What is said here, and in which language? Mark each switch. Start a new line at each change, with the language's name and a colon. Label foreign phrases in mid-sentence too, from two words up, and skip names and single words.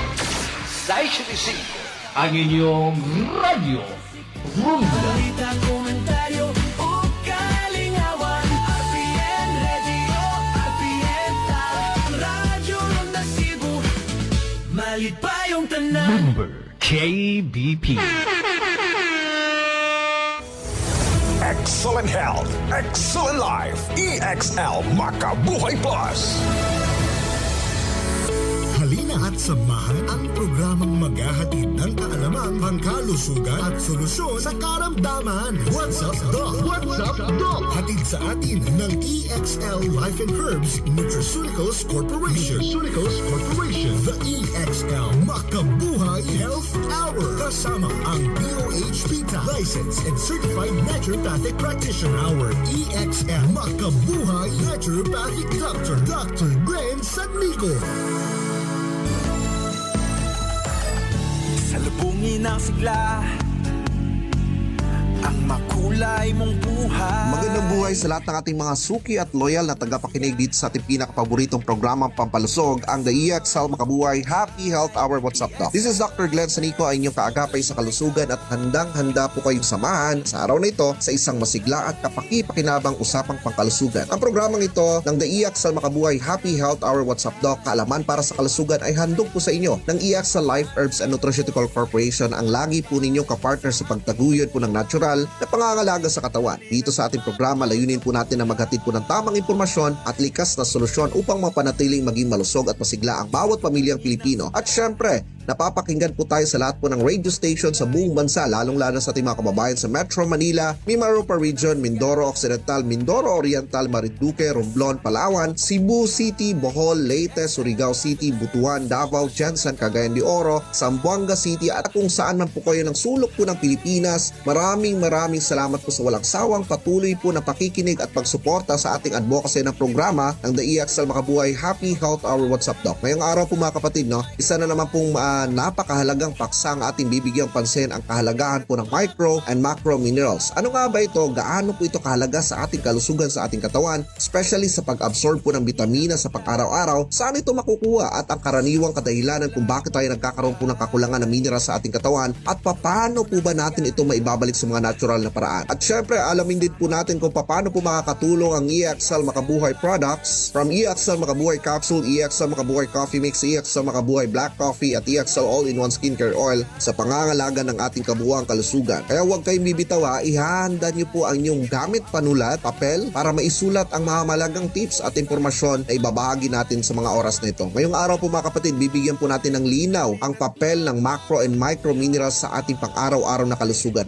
Filipino: ang inyong radyo. Rumba.
Cebuano: Balita, komentaryo o kalingawan. RPN Radio, RPN Radyo Ronda Cebu. Malit pa yung tanan.
English: Number KBP. Excellent health, excellent life. EXL Makabuhay Plus.
Filipino: Halina at samahan ang programang maghahatid ng kaalaman, pangkalusugan at solusyon sa karamdaman.
English: What's up, Doc? What's up,
Filipino: Doc? Hatid sa atin ng EXL Life and Herbs Nutraceuticals Corporation. The EXL Makabuhay Health Hour. Kasama ang
English: DOH-PTA licensed and certified naturopathic practitioner. Our EXL Makabuhay Naturopathic Doctor, Dr. Glenn Sanlico.
Filipino: Salubungin ang sigla, ang makulay mong buhay. Magandang buhay sa lahat ng ating mga suki at loyal na tagapakinig dito sa ating pinakapaboritong programang pampalusog, ang The EXL Makabuhay Happy Health Hour.
English: What's up, Doc? This is Dr.
Filipino: Glenn Sanico, ang inyong kaagapay sa kalusugan at handang-handa po kayong samahan sa araw na ito sa isang masigla at kapaki-pakinabang usapang pangkalusugan. Ang programang ito ng The EXL Makabuhay Happy Health Hour.
English: What's up, Doc?
Filipino: Kaalaman para sa kalusugan ay handog po sa inyo ng EXL Life Herbs and Nutraceutical Corporation, ang lagi po ninyong kapartner sa pagtaguyod po ng natural na pangangalaga sa katawan. Dito sa ating programa, layunin po natin na maghatid po ng tamang impormasyon at likas na solusyon upang mapanatiling maging malusog at masigla ang bawat pamilyang Pilipino. At syempre, napapakinggan po tayo sa lahat po ng
English: radio station
Filipino: sa buong bansa, lalong-lalo sa ating mga kababayan sa Metro Manila, Mimaropa Region, Mindoro Occidental, Mindoro Oriental, Marinduque, Romblon, Palawan, Cebu City, Bohol, Leyte, Surigao City, Butuan, Davao, Jensen, Cagayan de Oro, Zamboanga City at kung saan man po kayo ng sulok po ng Pilipinas. Maraming salamat po sa walang sawang patuloy po na pakikinig at pagsuporta sa ating advocacy ng programa ng The EXL Makabuhay Happy Health Hour.
English: What's up, Doc?
Filipino: Ngayong araw po mga kapatid, isa na naman pong napakahalagang paksa ang ating bibigyang pansin, ang kahalagahan po ng
English: micro and macro minerals.
Filipino: Ano nga ba ito? Gaano po ito kahalaga sa ating kalusugan sa ating katawan, especially sa pag-absorb po ng bitamina sa pang-araw-araw? Saan ito makukuha at ang karaniwang kadahilanan kung bakit tayo nagkakaroon po ng kakulangan ng minerals sa ating katawan at paano po ba natin ito maibabalik sa mga natural na paraan? At syempre, alamin din po natin kung paano po makakatulong ang EXL Makabuhay
English: products from
Filipino: EXL Makabuhay Capsule, EXL Makabuhay Coffee Mix, EXL Makabuhay Black Coffee at EXL All-in-One Skincare Oil sa pangangalaga ng ating kabuuang kalusugan. Kaya huwag kayong bibitaw, ihahanda niyo po ang inyong gamit panulat, papel, para maisulat ang mahalagang tips at impormasyon na ibabahagi natin sa mga oras na ito. Ngayong araw po mga kapatid, bibigyan po natin ng linaw ang papel ng
English: macro and micro minerals
Filipino: sa ating pang-araw-araw na kalusugan.